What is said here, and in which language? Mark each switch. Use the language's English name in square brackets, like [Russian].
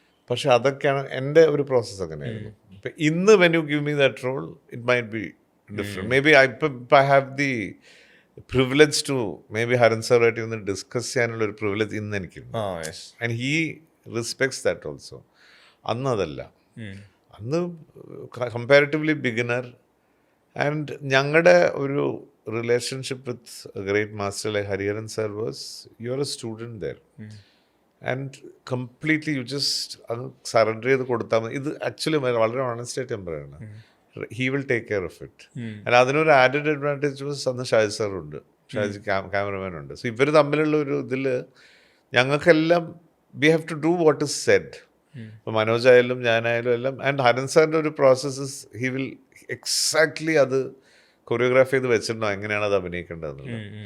[Malayalam] പക്ഷെ അതൊക്കെയാണ് എൻ്റെ ഒരു പ്രോസസ്സ്. അങ്ങനെയായിരുന്നു. ഇപ്പം ഇന്ന് [English] When you give me that role it might be different. May be I have the privilege to may be [Malayalam] Haran സാറുമായിട്ട് ഇന്ന് ഡിസ്കസ് ചെയ്യാനുള്ള ഒരു പ്രിവിലേജ് ഇന്ന് എനിക്കുണ്ട്. [English] And he respects that also. [Malayalam] അന്ന് അതല്ല, അന്ന് [English] Comparatively beginner. And [Malayalam] ഞങ്ങളുടെ ഒരു [English] relationship with a great master like Hariharan sir was, you're a student there and completely you just surrender [Malayalam] ചെയ്ത് കൊടുത്താൽ മതി. ഇത് ആക്ച്വലി വളരെ ഓണസ്റ്റ് ആയിട്ട് ഞാൻ പറയണം, [English] he will take care of it. [Malayalam] and അതിനൊരു ആഡഡ് അഡ്വാൻറ്റേജ് വാസ് അന്ന് ഷാജി സാറുണ്ട്, ഷാജി ക്യാമറമാൻ ഉണ്ട്. സോ ഇവർ തമ്മിലുള്ള ഒരു ഇതിൽ ഞങ്ങൾക്കെല്ലാം [English] We have to do what is said. [Malayalam] ഇപ്പോൾ മനോജ് ആയാലും ഞാനായാലും എല്ലാം. ആൻഡ് ഹരൻ സാറിൻ്റെ ഒരു പ്രോസസ്സ് [English] he will exactly [Malayalam] അത് കൊറിയോഗ്രാഫ് ചെയ്ത് വെച്ചിട്ടുണ്ടോ എങ്ങനെയാണ് അത് അഭിനയിക്കേണ്ടതെന്നുള്ളത്.